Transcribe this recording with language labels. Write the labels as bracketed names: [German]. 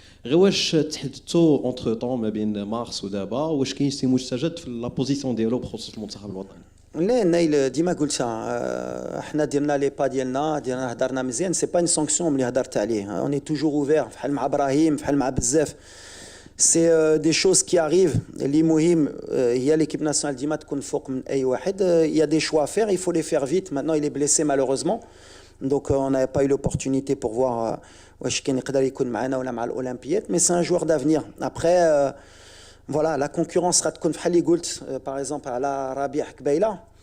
[Arabic] غير واش تحدثوا اونتر طون ما بين مارس ودابا واش كاين شي مستجد في لا بوزيسيون ديالو بخصوص المنتخب الوطني؟ لا نايل ديما قلتها حنا درنا لي با ديالنا هضرنا مزيان [French] سي با اون سانكسيون [Arabic] ملي هضرت عليه [French] اوني توجور اوفير [Arabic] بحال مع ابراهيم بحال مع بزاف. [French] C'est des choses qui arrivent. [Arabic] Les مهم هي l'équipe nationale ديما تكون فوق من أي واحد. [French] Il y a des choix à faire, il faut les faire vite. Maintenant, il est blessé malheureusement. Donc on n'avait pas eu l'opportunité pour voir [Arabic] واش كان يقدر يكون معنا ولا مع الأولمبياد. [French] Mais c'est un joueur d'avenir. Après, voilà, la concurrence sera [Arabic] تكون بحال اللي قلت [French] par exemple على ربيع قبيلة.